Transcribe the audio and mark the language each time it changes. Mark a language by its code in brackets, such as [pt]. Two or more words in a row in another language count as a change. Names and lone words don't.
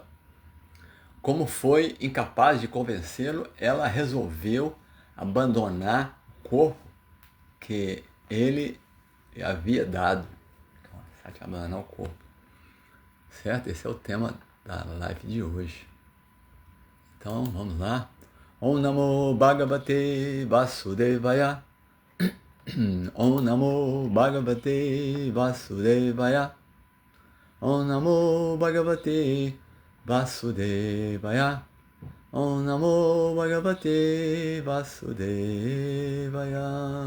[pt] Como foi incapaz de convencê-lo, ela resolveu abandonar o corpo que ele havia dado. Então, Sati abandonar o corpo. Certo? Esse é o tema da live de hoje. Então, vamos lá. [sa] ॐ नमो भगवते वासुदेवाय. ॐ नमो भगवते वासुदेवाय. ॐ नमो भगवते वासुदेवाय. ॐ नमो भगवते वासुदेवाय.